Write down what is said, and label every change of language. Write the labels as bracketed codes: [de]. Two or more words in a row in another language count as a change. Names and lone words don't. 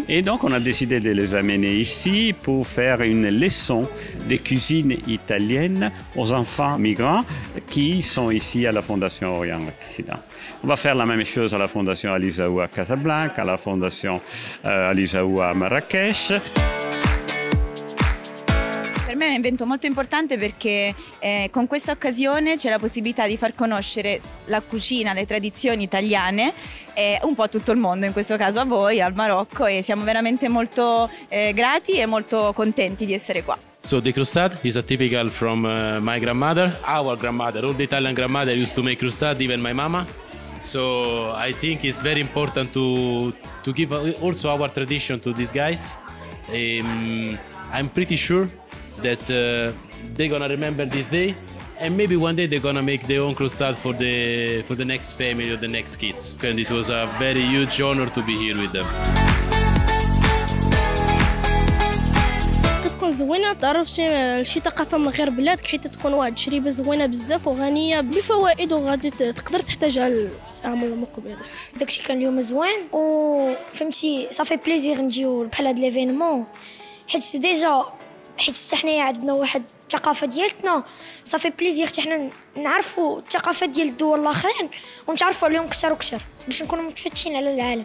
[fr] Et donc, on a décidé de les amener ici pour faire une leçon de cuisine italienne aux enfants migrants qui sont ici à la Fondation Orient-Occident. On va faire la même chose à la Fondation Alisaou à Casablanca, à la Fondation Alisaou à Marrakech. [it] Per me è un evento molto importante perché con questa occasione c'è la possibilità di far conoscere la cucina, le tradizioni italiane un po' a tutto il mondo, in questo caso a voi, al Marocco, e siamo veramente molto grati e molto contenti di essere qua. [en] So the crostad is a typical from my grandmother, our grandmother. All the Italian grandmother used to make crostad, even my mama. So I think it's very important to give also our tradition to these guys. I'm pretty sure that they're gonna remember this day, and maybe one day they're gonna make their own crostad for the next family or the next kids. And it was a very huge honor to be here with them. [ar] كتكون زوينه تعرف شي ثقافه من غير بلادك حيت تكون واحد التجربه زوينه بزاف وغنيه بفوائد وغادي تقدر تحتاجها العام المقبل. داكشي كان اليوم زوين وفهمتي صافي بليزير نجيو بحال هاد ليفينمون حيت ديجا حيت حنايا عندنا واحد الثقافه ديالتنا صافي بليزير حتى حنا نعرفوا الثقافات ديال الدول الاخرين ونتعرفوا عليهم كثر وكثر باش نكونوا متفتشين على العالم.